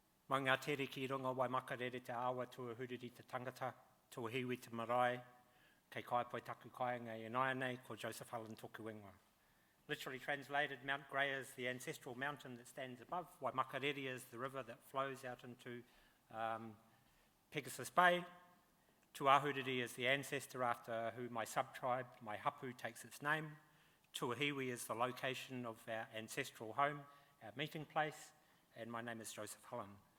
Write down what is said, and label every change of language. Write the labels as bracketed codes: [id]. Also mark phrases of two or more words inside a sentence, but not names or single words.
[mi] Mo ngā tere ki runga Waimakarere te awa Tūāhuriri te tangata, Tuahiwi te marae, kei kai poi taku kai ngai nei, ko Joseph Hullen toku whenua. [en] Literally translated, Mount Grey is the ancestral mountain that stands above. Waimakarere is the river that flows out into Pegasus Bay. Tūāhuriri is the ancestor after who my sub-tribe, my hapu, takes its name. Tuahiwi is the location of our ancestral home, our meeting place, and my name is Joseph Hullen.